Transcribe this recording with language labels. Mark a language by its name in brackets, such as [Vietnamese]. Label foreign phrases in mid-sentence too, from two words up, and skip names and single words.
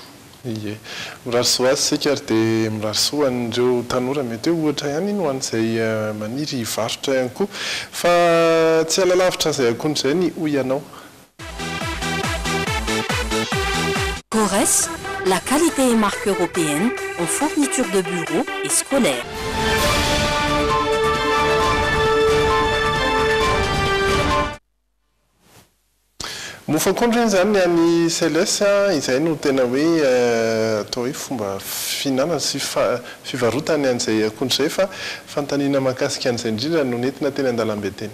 [Malagasy] ie mirarisoa azy sika ary dia mirarisoa an'ireo tanora mety hoe ohatra ihany ino an'izay maniry hivarotra ihany koa fa tsy alalavitra izay akondro izay ny hoy ianao [French] Corès, la qualité et marque européenne en fourniture de bureaux et scolaires. [Malagasy] Mofo akondro iny zany any selesy izay no tena hoe atao hoe fomba fihinana sy fivarotany an'izay akondro izay fa fanontaniana mahakasika an'izay indrindra no nentina teny an-dalambe teny.